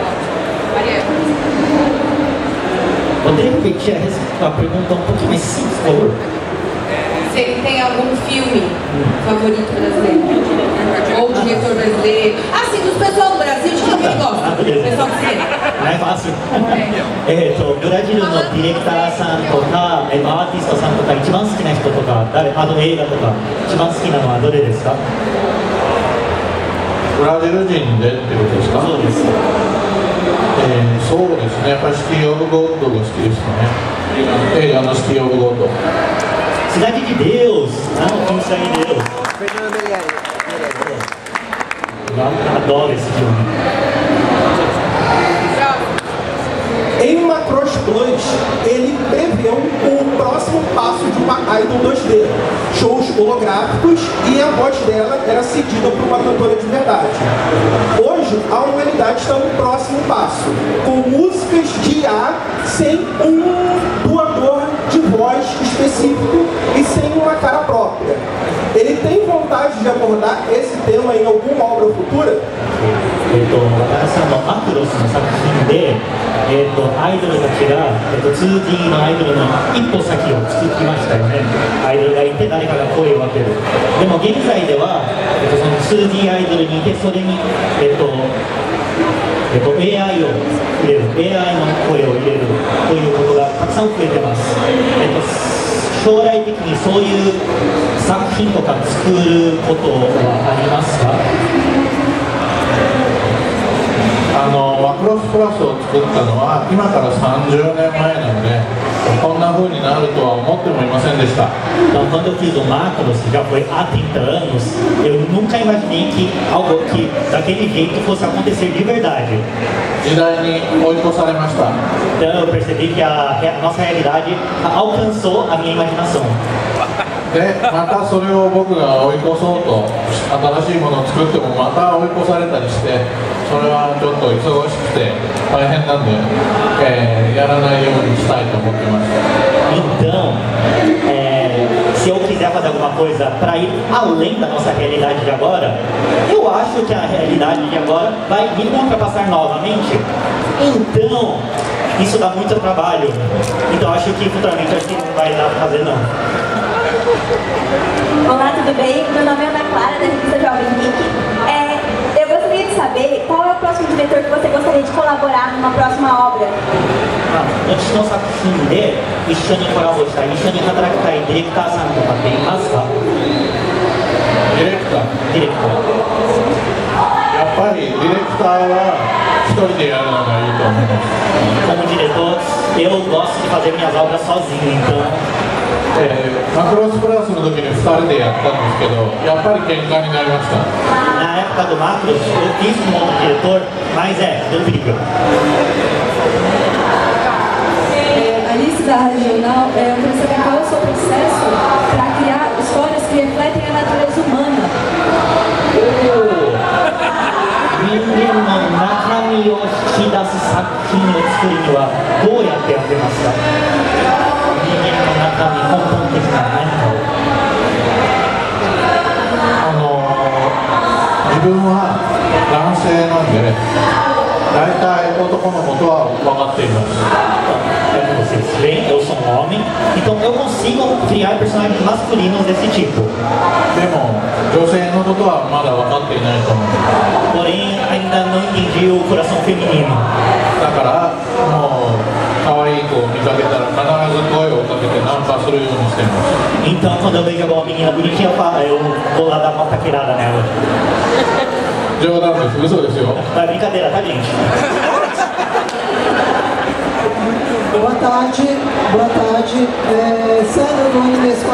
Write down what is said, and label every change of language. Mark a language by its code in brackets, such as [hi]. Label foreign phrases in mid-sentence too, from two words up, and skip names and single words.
[pt] Poderia repetir a pergunta um pouquinho mais simples, por favor? Se ele tem algum filme favorito brasileiro? Ou diretor brasileiro? Assim, dos pessoal do Brasil, de quem ele gosta? Pessoal do cinema. [ja] ないファースブラジルのディレクターさんとかアーティストさんとか一番好きな人とかあの映画とか一番好きなのはどれですか？ブラジル人でってことですか？そうです。そうですね、やっぱりシティ・オブ・ゴールドが好きですね。映画のシティ・オブ・ゴールド。 [pt] Cidade de Deus, não, filme Cidade de Deus. Eu adoro esse filme. Em Macross 2, ele preveu o próximo passo de uma idol 2D, shows holográficos, e a voz dela era cedida por uma cantora de verdade. Hoje, a humanidade está no próximo passo, com músicas de IA sem um doador de voz específico e sem uma cara própria. Ele tem vontade de abordar esse tema em alguma obra futura? [ja] 私さんのマクロスの作品で、アイドルたちが、2D のアイドルの一歩先を作りましたよね。アイドルがいて誰かが声を当てる。でも現在では、その 2D アイドルにいてそれに、AI を入れる、AI の声を入れるということがたくさん増えてます。将来的にそういう作品とか作ることはありますか？マクロスプラスを作ったのは今から30年前なのでこんな風になるとは思ってもいませんでした。 [pt] Então, quando eu fiz o Macros, já foi há 30 anos, eu nunca imaginei que algo que daquele jeito fosse acontecer de verdade. [ja] 時代に追い越されました。 [pt] Então, eu percebi que a nossa realidade alcançou a minha imaginação. [ja] でまたそれを僕が追い越そうと新しいものを作ってもまた追い越されたりしてそれはちょっと忙しくて大変なんで、やらないようにしたいと思ってました。 [pt] Então, se eu quiser fazer alguma coisa para ir além da nossa realidade de agora, eu acho que a realidade de agora vai me ultrapassar novamente. Então, isso dá muito trabalho. Então, acho que futuramente acho que não vai dar para fazer não. Olá, tudo bem? Meu nome é Ana Clara, da revista Jovem Geek. Eu gostaria de saber qual é o próximo diretor que você gostaria de colaborar numa próxima obra. [ja] 私の作品で一緒にコラボしたい、一緒に働きたいディレクターさんとかっていますか？ディレクターやっぱりディレクターは一人でやるのがいいと思います。 [pt] Como diretor, eu gosto de fazer minhas obras sozinho, então [ja] マクロスプラスの時に2人でやったんですけどやっぱり喧嘩になりました。 [pt] Na época do Macros, eu fiz com outro diretor, mas deu briga. Alice da Regional, eu queria saber qual é o seu processo para criar histórias que refletem a natureza humana. [ja] 人間の中身を引き出す作品を作るにはどうやってやってますか？人間の中身、根本的な何かを。自分は男性なんで大体男のことは分かっています。 [pt] Vocês veem, eu sou um homem, então eu consigo criar personagens masculinos desse tipo. [ja] でも女性のことはまだ分かっていないと思う。 [pt] Porém, ainda não entendi o coração feminino. [ja] だからもう可愛い子を見かけたら必ず声をかけてナンパするようにしています。 [pt] Então, quando eu vejo alguma menina bonitinha, eu vou lá dar uma paquerada nela. [ja] 冗談です、嘘ですよ。 [pt] Tá brincadeira, tá, gente? Boa tarde, boa tarde. Célio Nunes